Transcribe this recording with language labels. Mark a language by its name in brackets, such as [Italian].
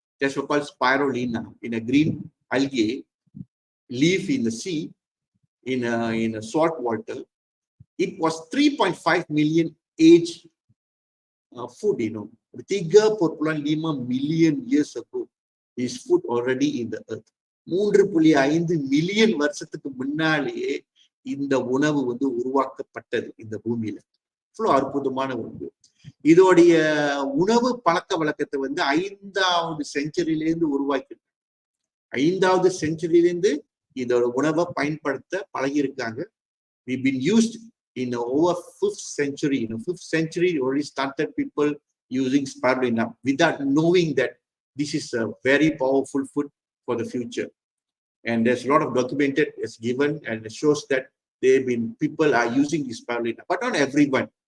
[English] That's what called spirulina, in a green algae leaf in the sea, in a salt water. It was 3.5 million age food, 3.5 million years ago. Is food already in the earth. [Tamil] 3.5 million வருஷத்துக்கு முன்னாலேயே இந்த உணவு வந்து உருவாக்கப்பட்டது இந்த பூமியில. இவ்வளவு அற்புதமான உணவு. இதோடைய உணவு பழக்க வழக்கத்தை வந்து 5வது செஞ்சுரியிலேருந்து உருவாக்கி, 5வது செஞ்சுரியிலேருந்து இதோட உணவை பயன்படுத்த பழகியிருக்காங்க. [English] We've been used in over 5th century. In the 5th century, already started people using spirulina without knowing that this is a very powerful food for the future. And there's a lot of documented is given, and it shows that people are using this spirulina, but not everyone.